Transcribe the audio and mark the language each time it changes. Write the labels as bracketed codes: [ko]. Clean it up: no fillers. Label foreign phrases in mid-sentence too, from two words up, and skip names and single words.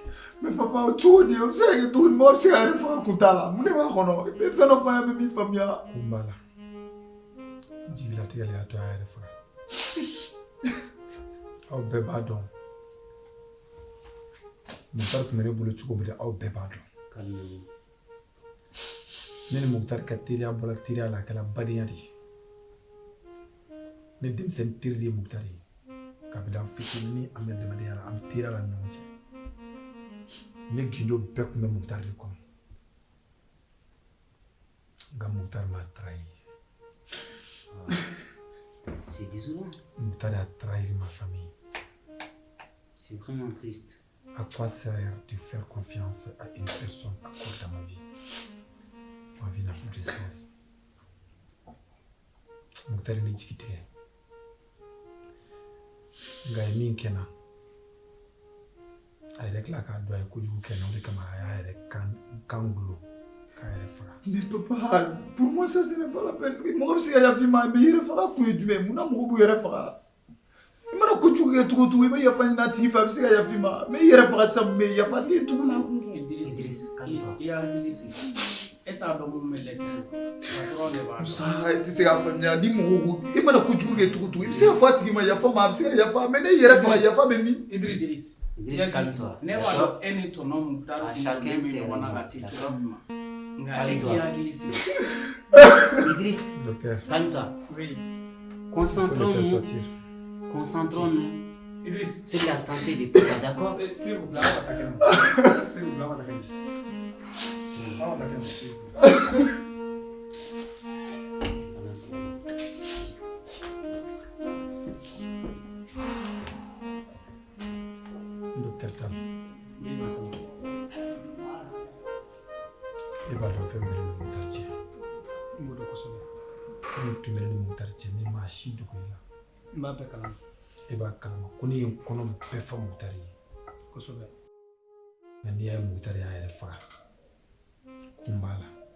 [fr] mais papa [bm] o cogo di o bɛ se ka kɛ cogo di mɔgɔ bɛ se ka yɛrɛ faga kun t'a la mun de b'a kɔnɔ i bɛ fɛn dɔ fɔ an ye bɛ min faamuya. Ko n b'a la. Jigilatigɛ le y'a to a yɛrɛ faga. Aw bɛɛ b'a dɔn. Mukhtar tun bɛ ne bolo cogo min na aw bɛɛ b'a dɔn. Calmez-vous. Ne ni Mukhtar ka teriya bɔra teriya la a kɛla badenya de ye. Ne denmisɛnnin teri de ye Mukhtar ye. Kabini an fitinin ni an bɛ adamadenya la an bɛ teriya la ni ɲɔgɔn cɛ. Ne gindo bɛɛ tun bɛ Mukhtar de kɔnɔ. Nka Mukhtar m'a trahi. [fr] C'est désolant. Mukhtar a trahi ma famille. C'est vraiment triste. À quoi sert de faire confiance à une personne à cause de ma vie? Ma vie n'a plus de sens. [bm] Mukhtar ni jigi tigɛ. Nka a ye min kɛ n na, a yɛrɛ tila k'a dɔn a ye kojugu kɛ n na, o de kama a y'a yɛrɛ kan gulo k'a yɛrɛ faga. [fr] mais papa pour moi ça ce n'est pas la peine [bm] mɔgɔ bɛ se ka yafa i ma mais yɛrɛ faga kun ye jumɛn mun na mɔgɔ b'u yɛrɛ faga i mana kojugu kɛ cogo o cogo i bɛ yafa ɲini a tigi fɛ a bɛ se ka yafa i ma mais i yɛrɛ faga sisan mun bɛ yen yafa tɛ yen tuguni. [fr] Idriss, calme-toi. [bm] I y'a hakili sigi. E t'a dɔn mun bɛ lɛtɛ patron de b'a dɔn. Musa i tɛ se k'a faamuya ni mɔgɔ ko i mana kojugu kɛ cogo o cogo i bɛ se ka fɔ a tigi ma yafa ma a bɛ se ka yafa mais ne yɛrɛ faga yafa bɛ min. [fr] Idriss, calme-toi. [bm] ne b'a dɔn e ni tɔnɔ Mukhtar [fr] À chacun ses [bm] ɲɔgɔn na ka se cogoya min ma. Nka e k'i hakili sigi. [fr] Idriss, Docteur, calme-toi. Oui. il faut le faire Concentrons-nous sortir. Idriss. sur la santé des papa, d'accord? S'il vous plaît, on va t'accueillir. S'il vous plaît, on va t'accueillir. On va t'accueillir, s'il vous plaît. Docteur Tam, Oui, ma soeur. [bm] e b'a dɔn fɛn min bɛ ne ni Mukhtar cɛ. N b'o dɔn kosɛbɛ. Fɛn min tun bɛ ne ni Mukhtar cɛ ni maa si dogo i la. N b'a bɛɛ kalama E b'a kalama ko ne ye n kɔnɔ bɛɛ fa Mukhtar ye. kosɛbɛ. Nka n'i y'a ye Mukhtar y'a yɛrɛ faga ko n b'a la.